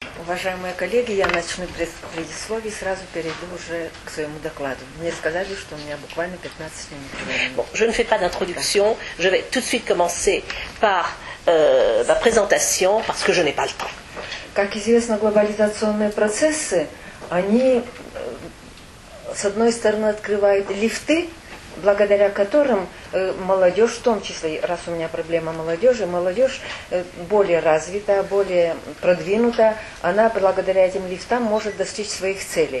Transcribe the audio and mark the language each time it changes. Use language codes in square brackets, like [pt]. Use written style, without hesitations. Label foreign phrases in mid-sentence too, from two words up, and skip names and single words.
[ru] Уважаемые коллеги, я начну предисловие и сразу перейду уже к своему докладу. Мне сказали, что у меня буквально 15 минут. [fr] Bon, je ne fais pas d'introduction, je vais tout de suite commencer par ma présentation parce que je n'ai pas le temps. [ru] Как известно, глобализационные процессы, они, с одной стороны, открывают лифты, благодаря которым молодежь, в том числе, раз у меня проблема молодежи, молодежь более развитая, более продвинутая, она благодаря этим лифтам может достичь своих целей.